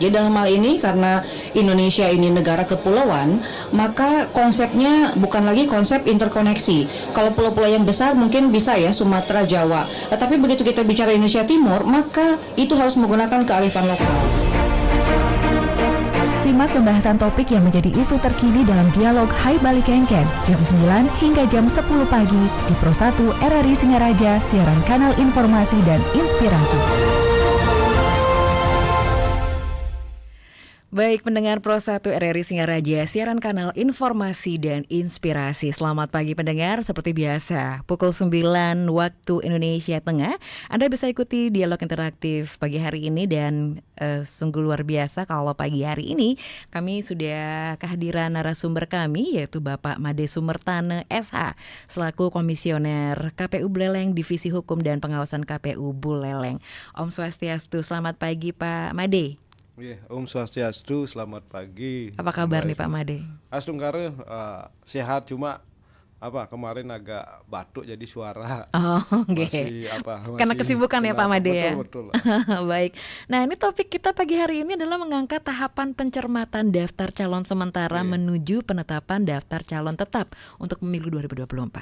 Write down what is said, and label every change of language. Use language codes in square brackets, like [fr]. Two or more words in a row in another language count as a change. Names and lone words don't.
[id] Jadi dalam hal ini karena Indonesia ini negara kepulauan, maka konsepnya bukan lagi konsep interkoneksi. Kalau pulau-pulau yang besar mungkin bisa ya Sumatera, Jawa. Tapi begitu kita bicara Indonesia Timur, maka itu harus menggunakan kearifan lokal. Simak pembahasan topik yang menjadi isu terkini dalam dialog Hai Bali Kengken jam 9 hingga jam 10 pagi di Pro 1 RRI Singaraja, siaran kanal informasi dan inspirasi. Baik pendengar Pro 1 RRI Singaraja, siaran kanal informasi dan inspirasi. Selamat pagi pendengar, seperti biasa pukul 9 waktu Indonesia Tengah Anda bisa ikuti dialog interaktif pagi hari ini. Dan sungguh luar biasa kalau pagi hari ini kami sudah kehadiran narasumber kami, yaitu Bapak Made Sumertane SH selaku Komisioner KPU Buleleng Divisi Hukum dan Pengawasan KPU Buleleng. [ban] Om Swastiastu, [id] selamat pagi Pak Made. [ban] Om Swastiastu, [id] selamat pagi. Apa kabar nih Pak Made? Astungkare sehat, cuma kemarin agak batuk jadi suara. Oh, masih karena kesibukan ya Pak Made ya. Betul. Baik. Nah, ini topik kita pagi hari ini adalah mengangkat tahapan pencermatan daftar calon sementara menuju penetapan daftar calon tetap untuk pemilu 2024.